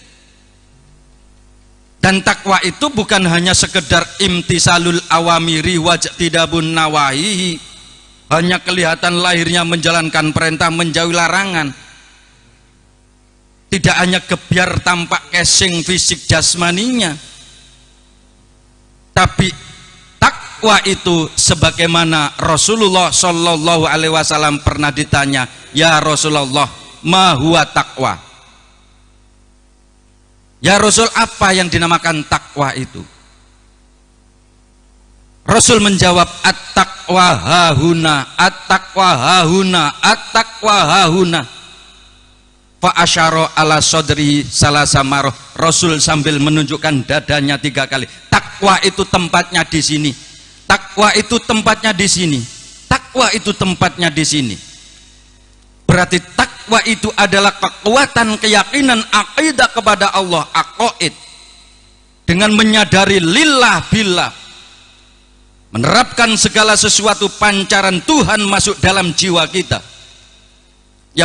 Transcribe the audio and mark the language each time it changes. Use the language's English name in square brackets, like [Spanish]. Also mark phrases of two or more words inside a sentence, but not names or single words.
[Indonesian] Dan takwa itu bukan hanya sekedar [Arabic] امتثال الأوامر واجتناب النواهي, [Indonesian] hanya kelihatan lahirnya menjalankan perintah menjauhi larangan, tidak hanya gebyar tampak casing fisik jasmaninya, tapi takwa itu sebagaimana Rasulullah [Arabic] صلى الله عليه وسلم [Indonesian] pernah ditanya, [Arabic] يا رسول الله، ما هو التقوى? يا رسول, [Indonesian] apa yang dinamakan takwa itu? Rasul menjawab, [Arabic] التقوى هاهنا، التقوى هاهنا، التقوى هاهنا. فأشار إلى صدري ثلاث مرات. [Indonesian] Rasul sambil menunjukkan dadanya 3 kali. Takwa itu tempatnya di sini. Takwa itu tempatnya di sini. Takwa itu tempatnya di sini. Berarti takwa itu adalah kekuatan keyakinan akidah kepada Allah, aqaid, dengan menyadari [Arabic] لله بالله, [Indonesian] menerapkan segala sesuatu pancaran Tuhan masuk dalam jiwa kita, yang